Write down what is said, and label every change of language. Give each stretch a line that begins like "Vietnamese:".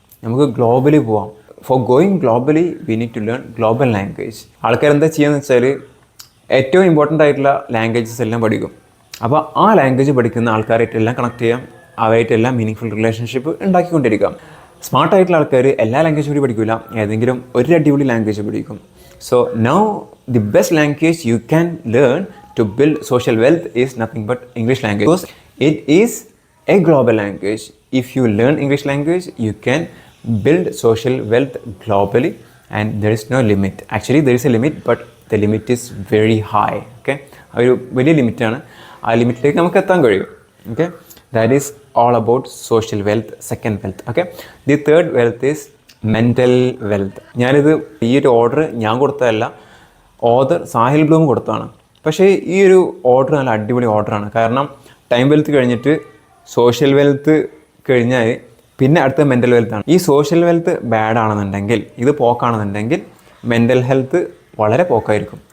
Malayalam: നമുക്ക് ഗ്ലോബലി പോവാം.
English: For going globally we need to learn global language.
Malayalam: ആൾക്കാർ എന്താ ചെയ്യുകയെന്ന് വെച്ചാൽ ഏറ്റവും ഇമ്പോർട്ടൻ്റ് ആയിട്ടുള്ള ലാംഗ്വേജസ് എല്ലാം പഠിക്കും. അപ്പോൾ ആ ലാംഗ്വേജ് പഠിക്കുന്ന ആൾക്കാരായിട്ടെല്ലാം കണക്ട് ചെയ്യാം അവയായിട്ടെല്ലാം മീനിങ് ഫുൾ റിലേഷൻഷിപ്പ് ഉണ്ടാക്കിക്കൊണ്ടിരിക്കുക. സ്മാർട്ടായിട്ടുള്ള ആൾക്കാർ എല്ലാ ലാംഗ്വേജും കൂടി പഠിക്കില്ല, ഏതെങ്കിലും ഒരു അടിപൊളി ലാംഗ്വേജ് പഠിക്കും.
English: So now the best language you can learn to build social wealth is nothing but English language, because it is a global language. If you learn English language, you can build social wealth globally, and there is no limit. Actually there is a limit, but the limit is very high.
Malayalam: Okay, ഒരു വലിയ ലിമിറ്റാണ്, ആ ലിമിറ്റിലേക്ക് നമുക്ക് എത്താൻ കഴിയും.
English: Okay, that is all about social wealth, second wealth. Okay, the third wealth is mental wealth.
Malayalam: ഞാനിത് ഈ ഒരു order ഞാൻ കൊടുത്തതല്ല, ഓദർ സാഹിൽ ബ്ലൂം കൊടുത്തതാണ്. പക്ഷേ ഈ ഒരു ഓർഡർ നല്ല അടിപൊളി ഓർഡറാണ്. കാരണം ടൈം വെൽത്ത് കഴിഞ്ഞിട്ട് സോഷ്യൽ വെൽത്ത് കഴിഞ്ഞാൽ പിന്നെ അടുത്ത മെൻ്റൽ വെൽത്താണ്. ഈ സോഷ്യൽ വെൽത്ത് ബാഡ് ആണെന്നുണ്ടെങ്കിൽ, ഇത് പോക്കാണെന്നുണ്ടെങ്കിൽ മെൻ്റൽ ഹെൽത്ത് വളരെ പോക്കായിരിക്കും.